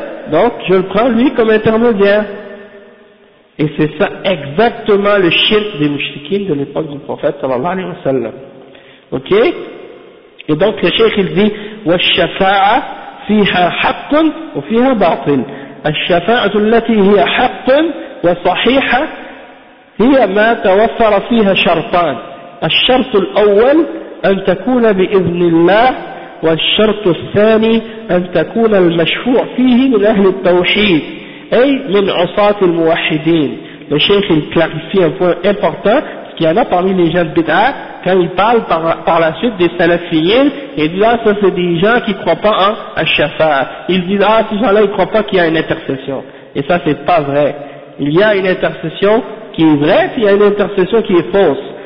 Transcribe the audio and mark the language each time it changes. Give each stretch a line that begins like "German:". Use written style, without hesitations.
French: Donc je le prends lui comme intermédiaire. Et c'est ça exactement le shirk des mouchriquins de l'époque du prophète sallallahu alayhi wa sallam. Ok? Et donc le shaykh il dit,
Arabic: « Wa shafa'a fiha haqqun wa fiha batil » الشفاعة التي هي حق وصحيحة هي ما توفر فيها شرطان، الشرط الأول أن تكون بإذن الله، والشرط الثاني أن تكون المشفوع فيه من أهل التوحيد أي من عصاة الموحدين. الشيخ الكلاسيكي يقول
French: important ce qu'il y en a parmi les gens de bid'a quand il parle par la suite des salafiyin, et là ça c'est des gens qui ne croient pas en Al-Shafa'a. Ils disent, ah ces gens-là ils ne croient pas qu'il y a une intercession. Et ça c'est pas vrai. Il y a une intercession qui est vraie, puis il y a une intercession qui est fausse.